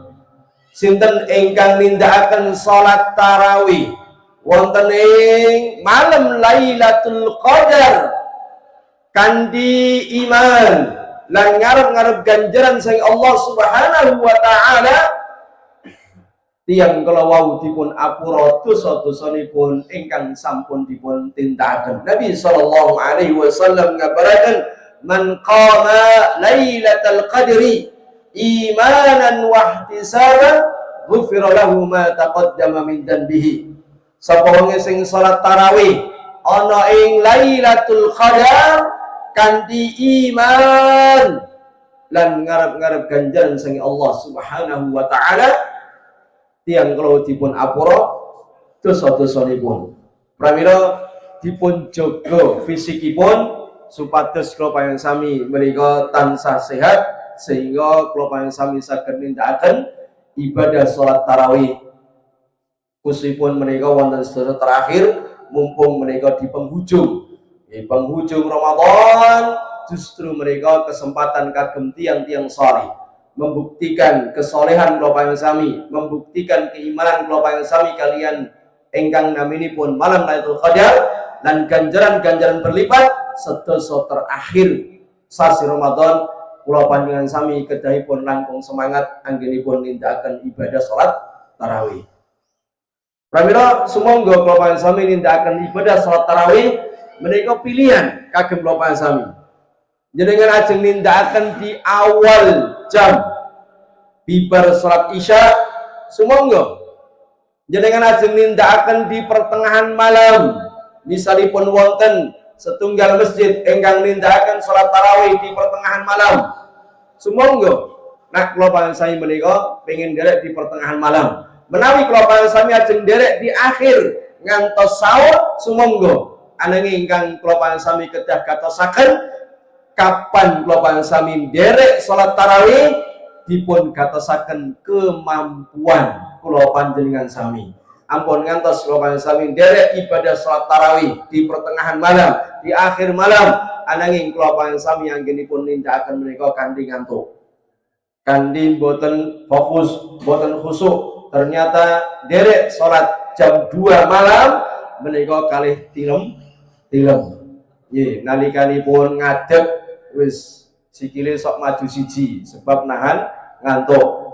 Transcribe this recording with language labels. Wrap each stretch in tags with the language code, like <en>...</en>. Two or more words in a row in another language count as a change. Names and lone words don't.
<jv>Sinten ingkang nindakaken salat tarawih wonten ing malam Lailatul Qadar kanthi iman lan ngarep-ngarep ganjaran sang Allah</jv> <ar>سبحانه وتعالى,</ar> <jv>tiyang kala wau dipun apura dosa-dosanipun ingkang sampun dipun tindakaken.</jv> <ar>Nabi صلى الله عليه وسلم ngabaraken, من قام ليلة القدر إيمانا واحتسابا غفر له ما تقدم من ذنبه.</ar> <jv>Sapa wong sing salat tarawih ana ing Lailatul Qadar kanthi iman lan ngarep-ngarep ganjaran sang Allah</jv> <ar>سبحانه وتعالى,</ar> <jv>tiyang kalau dipun apura dosa-dosanipun. Pramila dipun jaga fisikipun supados kula panjenengan sami menika tansah sehat sehingga kula panjenengan sami saged nindakaken ibadah salat tarawih. Khususipun menika wonten sedasa terakhir mumpung menika</jv> <id>di penghujung Ramadan, justru mereka kesempatan</id> <jv>kagem tiang-tiang saleh</jv> <id>membuktikan kesolehan</id> <jv>kula panjenengan sami,</jv> <id>membuktikan keimanan</id> <jv>kula panjenengan sami kalian ingkang naminipun malam Lailatul Qadar</jv> <id>dan ganjaran-ganjaran berlipat</id> <jv>sedasa terakhir sasi Ramadan. Kula panjenengan sami kedahipun langkung semangat anggenipun nindakaken ibadah salat tarawih. Pramila sumangga kula panjenengan sami nindakaken ibadah salat tarawih menika pilihan kagem kula panjenengan sami. Jenengan ajeng nindakaken</jv> <id>di awal jam</id> <jv>bibar salat Isya, sumangga. Jenengan ajeng nindakaken</jv> <id>di pertengahan malam,</id> <jv>misalipun wonten setunggal masjid ingkang nindakaken salat tarawih</jv> <id>di pertengahan malam,</id> <jv>sumangga. Nah, kula panjenengan sami menika pengin derek</jv> <id>di pertengahan malam.</id> <jv>Menawi kula panjenengan sami ajeng derek</jv> <id>di akhir</id> <jv>ngantos sahur, sumangga. Ananging ingkang kula panjenengan sami kedah gatosaken kapan kula panjenengan sami derek salat tarawih dipun gatosaken kemampuan kula panjenengan sami. ampun ngantos kula panjenengan derek ibadah salat tarawih</jv> <id>di pertengahan malam, di akhir malam,</id> <jv>ananging kula panjenengan anggenipun nindakaken menika kanthi ngantuk. Kanthi boten fokus, boten khusuk. Ternyata derek salat jam 2 malam menika kalih tilem. Nggih, nalikanipun ngadeg wis sikile sok maju siji sebab nahan ngantuk.</jv>